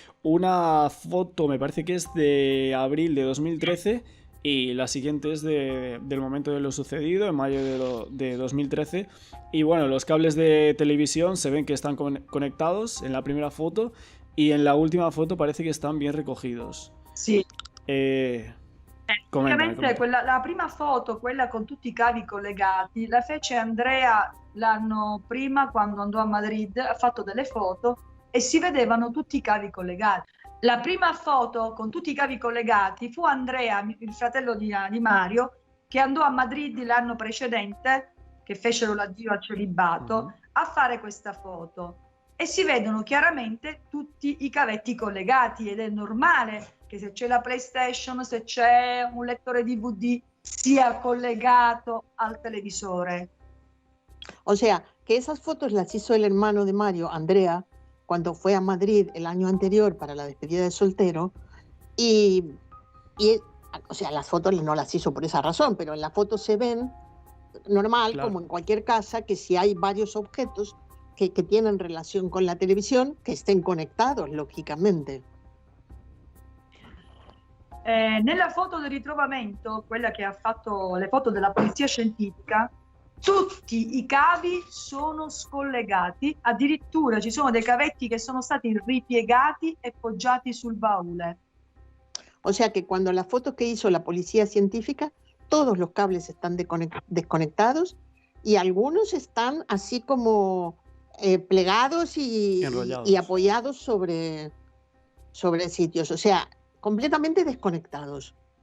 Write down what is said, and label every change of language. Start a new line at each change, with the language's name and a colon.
Spanish: Una foto, me parece que es de abril de 2013, y la siguiente es del momento de lo sucedido, en mayo de 2013. Y bueno, los cables de televisión se ven que están conectados en la primera foto, y en la última foto parece que están bien recogidos.
Italian: Sì.
Spanish: Comenta.
Italian: La prima foto, quella con tutti i cavi collegati, la fece Andrea l'anno prima quando andò a Madrid, ha fatto delle foto e si vedevano tutti i cavi collegati. La prima foto con tutti i cavi collegati fu Andrea, il fratello di Mario, che andò a Madrid l'anno precedente, che fecero l'addio al celibato, a fare questa foto. E si vedono chiaramente tutti i cavetti collegati, ed è normale che se c'è la PlayStation, se c'è un lettore DVD, sia collegato al televisore.
Spanish: O sea, que esas fotos las hizo el hermano de Mario, Andrea, cuando fue a Madrid el año anterior para la despedida de soltero, y o sea, las fotos no las hizo por esa razón, pero en la foto se ven normal, Claro. como en cualquier casa, que si hay varios objetos que tienen relación con la televisión, que estén conectados, lógicamente.
Italian: Nella foto del ritrovamento, quella che ha fatto le foto della polizia scientifica, tutti i cavi sono scollegati, addirittura ci sono dei cavetti che sono stati ripiegati e poggiati sul baule.
Spanish: O sea que cuando la foto que hizo la policía científica, todos los cables están desconectados y algunos están así como plegados y apoyados sobre sitios, o sea, completamente desconectados.